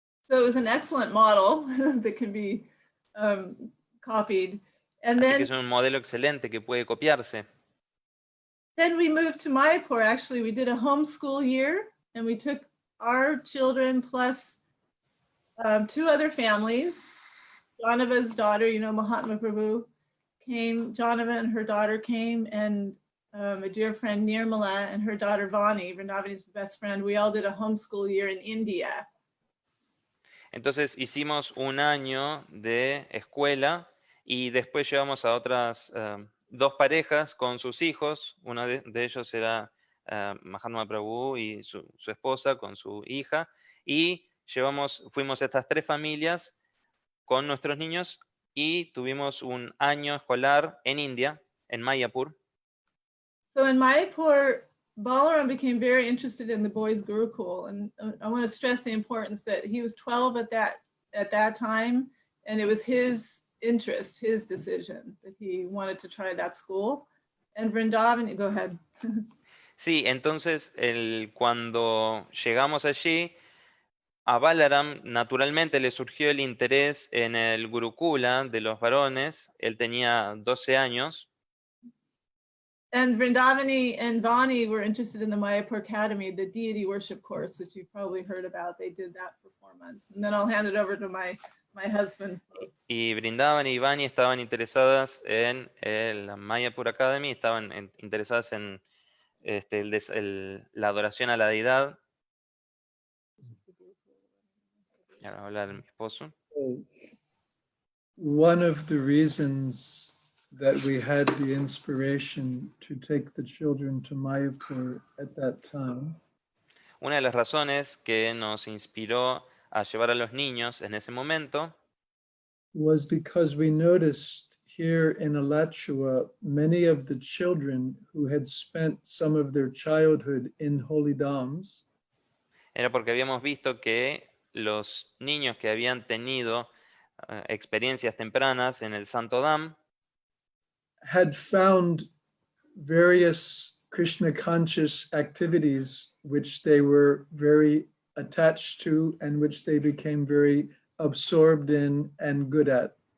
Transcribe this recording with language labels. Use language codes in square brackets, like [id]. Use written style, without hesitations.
[en] So it was an excellent model that can be copied. And [es] Así que [en] then, [es] es un modelo excelente que puede copiarse. [en] then we moved to Mayapur. Actually, we did a homeschool year, and we took our children plus 2 other families. Janava's daughter, Mahatma Prabhu came, Janava and her daughter came, and a dear friend Nirmala and her daughter Vani, Vrindavani's best friend. We all did a homeschool year in India. [es] Entonces hicimos 1 año de escuela, y después llevamos a otras 2 parejas con sus hijos. Uno de ellos era Mahatma Prabhu y su esposa con su hija, y fuimos estas 3 familias con nuestros niños, y tuvimos 1 año escolar en India, en Mayapur. [en] So in Mayapur, Balaram became very interested in the boys' Gurukul, and I want to stress the importance that he was 12 at that time, and it was his interest, his decision, that he wanted to try that school. And Vrindavan, go ahead. [es] Sí, entonces cuando llegamos allí, a Balaram naturalmente le surgió el interés en el Gurukula de los varones. Él tenía 12 años. [en] And Vrindavani and Vani were interested in the Mayapur Academy, the deity worship course, which you've probably heard about. They did that for 4 months. And then I'll hand it over to my husband. [es] Y Brindavan y Vani estaban interesadas en la Mayapur Academy, estaban interesadas en la adoración a la deidad. Y ahora va a hablar mi esposo. [en] One of the reasons that we had the inspiration to take the children to Mayapur at that time [es] Una de las razones que nos inspiró a llevar a los niños en ese momento [en] was because we noticed here in Alachua many of the children who had spent some of their childhood in holy dhams [es] era porque habíamos visto que los niños que habían tenido experiencias tempranas en el Santo Dham [en] had found various Krishna conscious activities which they were very attached to and which they became very absorbed in and good at.